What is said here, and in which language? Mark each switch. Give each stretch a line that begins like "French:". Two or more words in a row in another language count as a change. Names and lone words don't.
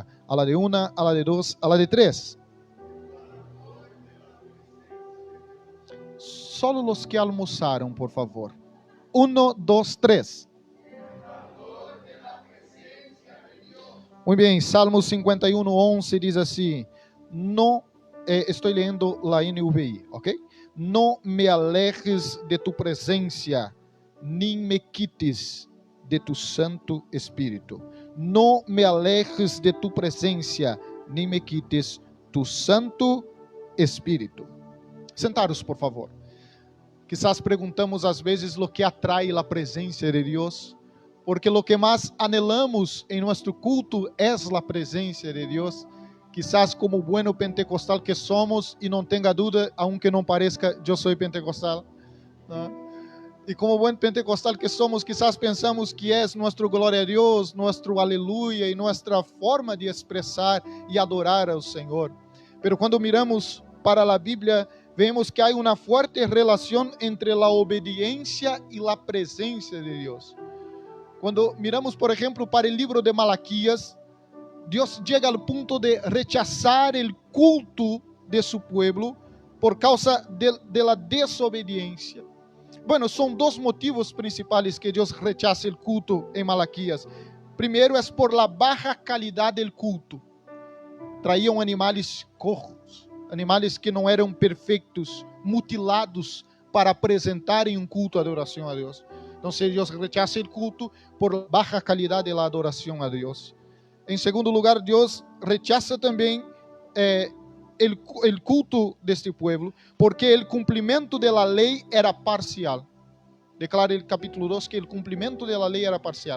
Spanish: A la de una, a la de dos, a la de tres. Solo los que almozaron, por favor.
Portuguese: 1, 2, 3.
Spanish: Muy bien,
Portuguese: Salmo 51, 11 diz assim, estou lendo la NVI, ok?
Spanish: No me alejes de tu presencia, ni me quites de tu Santo Espírito. No me alejes de tu presencia, ni me quites tu Santo Espírito. Sentaros, por favor.
Portuguese: Quizás perguntamos às vezes o que atrai a presença de Deus,
Spanish: porque lo que más anhelamos en nuestro culto es la presencia de Dios. Quizás como bueno pentecostal que somos, y no tenga duda, aunque no parezca, yo soy pentecostal, ¿no? Y como buen pentecostal que somos, quizás pensamos que es nuestro gloria a Dios, nuestro aleluya y nuestra forma de expresar y adorar al Señor. Pero cuando miramos para la Biblia, vemos que hay una fuerte relación entre la obediencia y la presencia de Dios.
Portuguese: Quando miramos, por exemplo, para o livro de Malaquías, Deus chega ao ponto de rechazar o culto de
Spanish: su pueblo por causa de la desobediencia. Bueno,
Portuguese: são dois motivos principais que Deus rechaza o culto em Malaquías. Primeiro é
Spanish: por la baja calidad del culto.
Portuguese: Traíam animais cojos, animais que não eram perfeitos, mutilados para apresentarem um culto de adoração a Deus. Então, Deus rechaza o culto
Spanish: por baja calidad de la adoración a Dios. En segundo lugar, Dios rechaza también el culto de este pueblo, porque el cumplimiento de la ley era parcial. Declara el capítulo 2 que el cumplimiento de la ley era parcial.